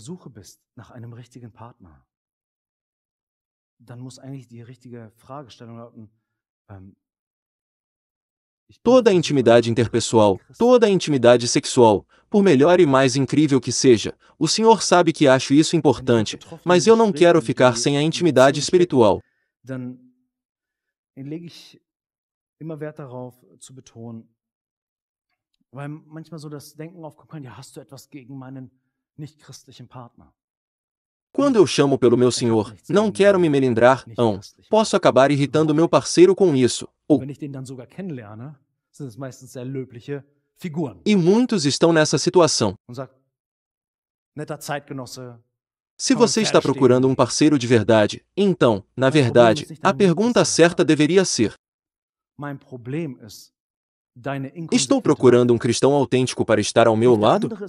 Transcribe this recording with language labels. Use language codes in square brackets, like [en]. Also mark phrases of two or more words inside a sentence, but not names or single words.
[pt] Toda a intimidade interpessoal, toda a intimidade sexual, por melhor e mais incrível que seja, o Senhor sabe que acho isso importante, mas eu não quero ficar sem a intimidade espiritual. [de] Weil manchmal so das Denken aufkommen kann, ja, hast du etwas gegen meinen nicht-christlichen Partner? [pt] Quando eu chamo pelo meu Senhor, não quero me melindrar, não. Posso acabar irritando meu parceiro com isso. Ou... E muitos estão nessa situação. Se você está procurando um parceiro de verdade, então, na verdade, a pergunta certa deveria ser: estou procurando um cristão autêntico para estar ao meu lado?